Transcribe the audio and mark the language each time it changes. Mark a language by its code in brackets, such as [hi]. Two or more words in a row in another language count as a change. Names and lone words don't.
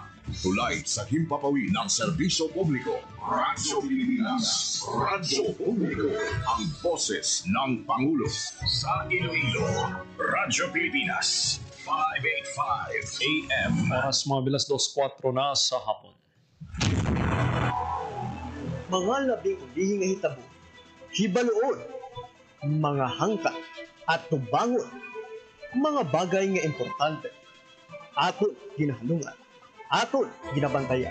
[tl] Tulay sa himpapawid ng serbisyo publiko. Radyo Pilipinas. Radyo Publiko. Ang boses ng Pangulo. Sa Iloilo, Radyo Pilipinas. 585 AM. Oras mabilis 2:04 na sa hapon. [hil] Mga labing ulihing hitabo, hibaluon, mga hangkat at tubangon, mga bagay nga importante, aton ginahalungan, aton ginabantayan.